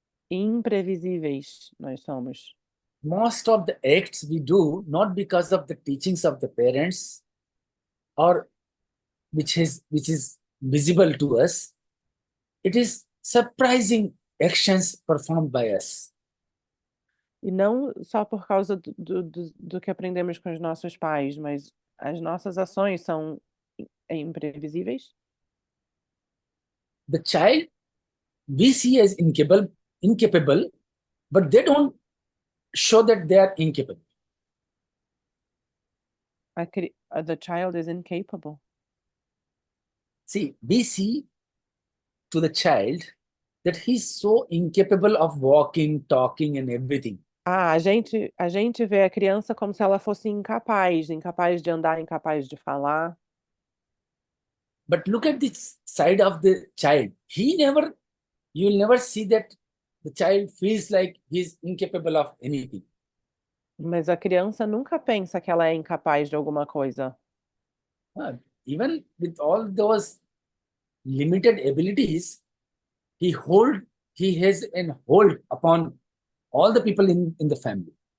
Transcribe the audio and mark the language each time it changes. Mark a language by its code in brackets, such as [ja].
[pt] imprevisíveis nós somos. [en] Most of the acts we do not because of the teachings of the parents or which is visible to us. It is surprising actions performed by us. [pt] E não só por causa do que aprendemos com os nossos pais, mas as nossas ações são imprevisíveis. [en] The child we see as incapable, but they don't show that they are incapable. The child is incapable. See, we see to the child that he's so incapable of walking, talking, and everything. [pt] A gente vê a criança como se ela fosse incapaz de andar, incapaz de falar. [en] But look at this side of the child. You will never see that the child feels like he's incapable of anything. [pt] Mas a criança nunca pensa que ela é incapaz de alguma coisa. [en] Even with all those limited abilities, he has an hold upon all the people in the family.